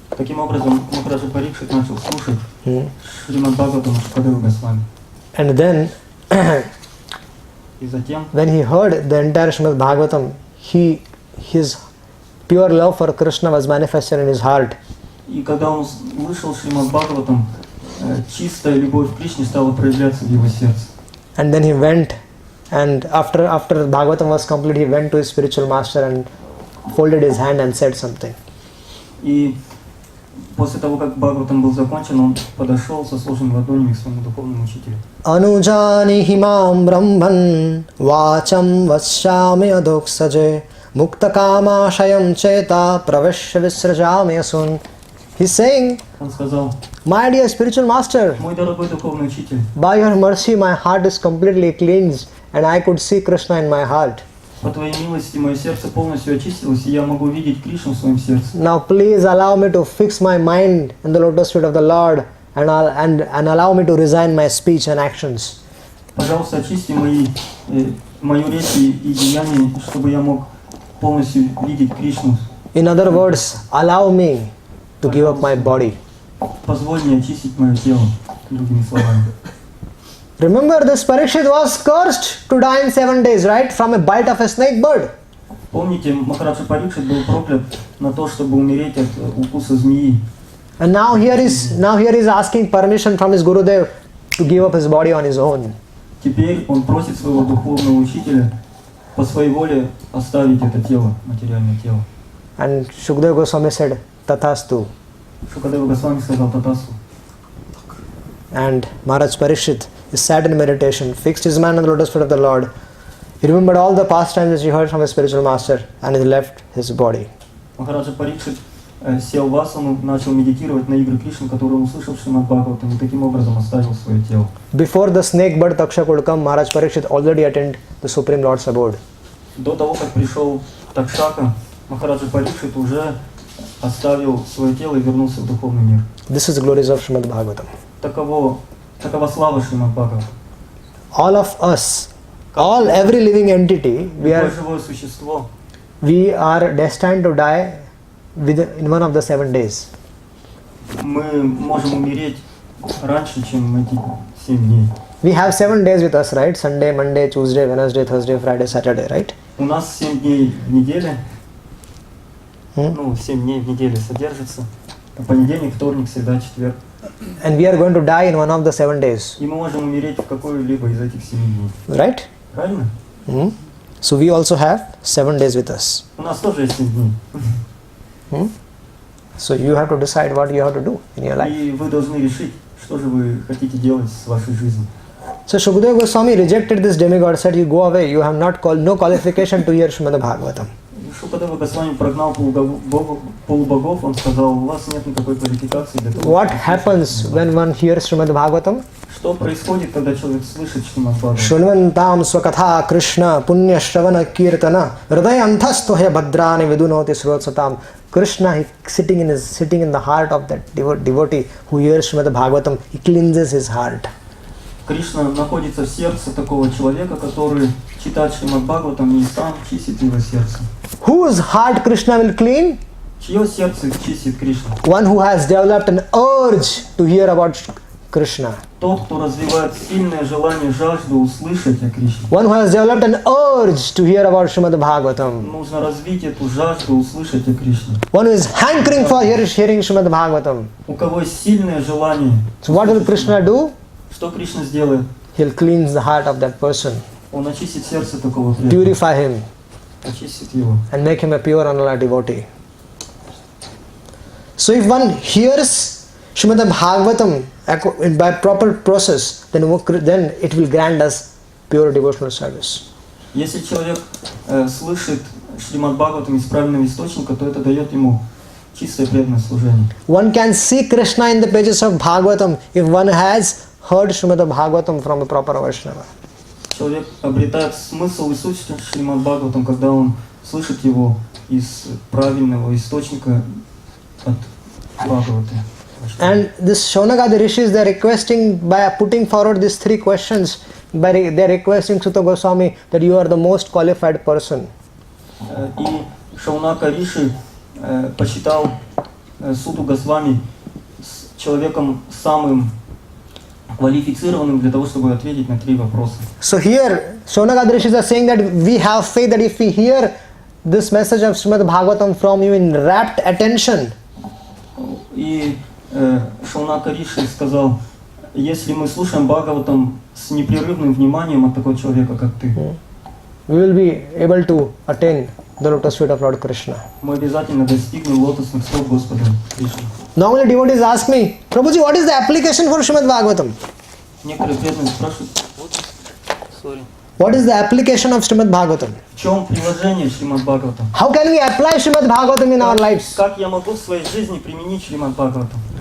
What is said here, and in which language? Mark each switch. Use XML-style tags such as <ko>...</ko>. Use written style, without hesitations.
<ru>Таким образом, Махараджа Парикшит начал слушать Шримад Бхагаватам Шукадева Госвами.</ru> <en>And then,</en> <ru>И затем,</ru> <en>when he heard the entire Shrimad Bhagavatam, his pure love for Krishna was manifested in his heart.</en> <ru>и когда он услышал Шримад Бхагаватам, чистая любовь к Кришне стала проявляться в его сердце.</ru> <en>And then he went, and after Bhagavatam was complete, he went to his spiritual master and folded his hand and said something.</en> <ru>И после того, как Бхагаватам был закончен, он подошел со сложенными ладонями к своему духовному учителю.</ru> <sa>Ануджани химам брамбан вачам вачами адоксаджи Mukta kama shayam cheta pravishya visrajami asun.</sa> <en>He's saying,</en> <ru>Он сказал:</ru> <en>my dear spiritual master,</en> <ru>мой дорогой духовный учитель,</ru> <en>by your mercy my heart is completely cleansed and I could see Krishna in my heart.</en> <ru>по твоей милости мое сердце полностью очистилось, и я могу видеть Кришну в своем сердце.</ru> <en>Now please allow me to fix my mind in the lotus feet of the Lord and allow me to resign my speech and actions.</en> <ru>Пожалуйста, очисти мою речь и деяния, чтобы я мог полностью видеть Кришну.</ru> <en>In other words, allow me to give up my body.</en> <ru>Позволь мне очистить мое тело, другими словами.</ru> <en>Remember, this Parikshit was cursed to die in 7 days, right? From a bite of a snake bird.</en> <ru>Помните, Махараджа Парикшит был проклят на то, чтобы умереть от укуса змеи.</ru> <en>And now here is asking permission from his Gurudev to give up his body on his own.</en> <ru>Теперь он просит своего духовного учителя по своей воле оставить это тело, материальное тело.</ru> <en>And Shukdev Goswami said, Tathastu.</en> <ru>Шукадева Госвами сказал Татасу.</ru> <en>And Maharaj Parikshit is sat in meditation, fixed his mind on the lotus feet of the Lord. He remembered all the pastimes which he heard from his spiritual master and he left his body.</en> <ru>Махараджа Парикшит сел в асану, начал медитировать на игры Кришны, которые он услышал в Шримад Бхагаватам, и таким образом оставил свое тело.</ru> <en>Before the snake bird Taksha could come, Maharaj Parikshit already attained the Supreme Lord's abode.</en> <ru>До того, как пришел Такшака, Махараджа Парикшит уже оставил свое тело и вернулся в духовный мир.</ru> <en>This is the glories of Shrimad Bhagavatam.</en> <ru>Такова слава Шримад Бхагаватам.</ru> <en>All of us, every living entity,</en> <ru>Любое живое существо,</ru> <en>we are destined to die in one of the 7 days.</en> <ru>мы можем умереть раньше, чем эти 7 дней.</ru> <en>We have 7 days with us, right? Sunday, Monday, Tuesday, Wednesday, Thursday, Friday, Saturday, right?</en> <ru>У нас 7 дней в неделе, 7 дней в неделе содержится. Понедельник, вторник, среда, четверг.</ru> <en>And we are going to die in one of the 7 days.</en> <ru>И мы можем умереть в какой-либо из этих 7 дней.</ru> <en>Right?</en> <ru>Правильно?</ru> <en>So we also have 7 days with us.</en> <ru>У нас тоже есть 7 дней.</ru> <en>So you have to decide what you have to do in your life.</en> <ru>И вы должны решить, что же вы хотите делать с вашей жизнью.</ru> <en>So Shukadeva Goswami rejected this demigod, said, you go away, you have no qualification to hear Shrimad Bhagavatam.</en> <ru>Шукадева Госвами прогнал полубогов, он сказал, у вас нет никакой квалификации для того.</ru> <en>What happens when one hears Shrimad Bhagavatam?</en> <ru>Что происходит, когда человек слышит Шримад Бхагаватам?</ru> <sa>Shunvantam swakatha Krishna punya shravana kirtana hridayanthastohe bhadrani vidunoti srotsatam.</sa> <en>Krishna, he sitting in the heart of that devotee who hears Shrimad Bhagavatam, he cleanses his heart.</en> <ru>Кришна находится в сердце такого человека, который читает Шримад Бхагаватам и сам чистит его сердце.</ru> <en>Whose heart Krishna will clean?</en> <ru>Чье сердце чистит Кришна?</ru> <en>One who has developed an urge to hear about Krishna.</en> <ru>Тот, кто развивает сильное желание, жажду услышать о Кришне.</ru> <en>One who has developed an urge to hear about Shrimad Bhagavatam.</en> <ru>Нужно развить эту жажду услышать о Кришне.</ru> <en>One who is hankering for hearing Shrimad Bhagavatam.</en> <ru>У кого есть сильное желание.</ru> <en>So what will Krishna do?</en> <ru>Что Кришна сделает?</ru> <en>He'll cleanse the heart of that person,</en> <ru>Он очистит сердце такого преданного.</ru> <en>purify him,</en> <ru>Очистит его.</ru> <en>and make him a pure Anala devotee. So if one hears Shrimad Bhagavatam by proper process, then it will grant us pure devotional service.</en> <ru>Если человек слышит Шримад Бхагаватам из правильного источника, то это дает ему чистое преданное служение.</ru> <en>One can see Krishna in the pages of Bhagavatam if one has heard Shrimad Bhagavatam from a proper Vaishnava.</en> <ru>Человек обретает смысл и суть Шримад Бхагаватам, когда он слышит его из правильного источника от Бхагавата.</ru> <en>And this Shaunagadi rishis, they are requesting, by putting forward these 3 questions, they are requesting Sutta Goswami that you are the most qualified person.</en> <ru>И Шаунака Риши посчитал Суту Госвами человеком самым квалифицированным для того, чтобы ответить на 3 вопроса.</ru> <en>So here, Shaunagadi rishis are saying that we have faith that if we hear this message of Srimad Bhagavatam from you in rapt attention,</en> <ru>и Шаунака Риши сказал, если мы слушаем Бхагаватам с непрерывным вниманием от такого человека, как ты,</ru> <en>we will be able to attain the lotus feet of Lord Krishna.</en> <ru>мы обязательно достигнем лотосных стоп Господа Кришны.</ru> <en>Normally devotees ask me, Prabhuji, what is the application for Srimad Bhagavatam?</en> <ru>Некоторые преданные спрашивают,</ru> <en>What is the application of Shrimad Bhagavatam?</en> <ru>В чем приложение Шримад Бхагаватам?</ru> <en>How can we apply Shrimad Bhagavatam in our lives?</en> <ru>Как я могу в своей жизни применить Шримад Бхагаватам?</ru>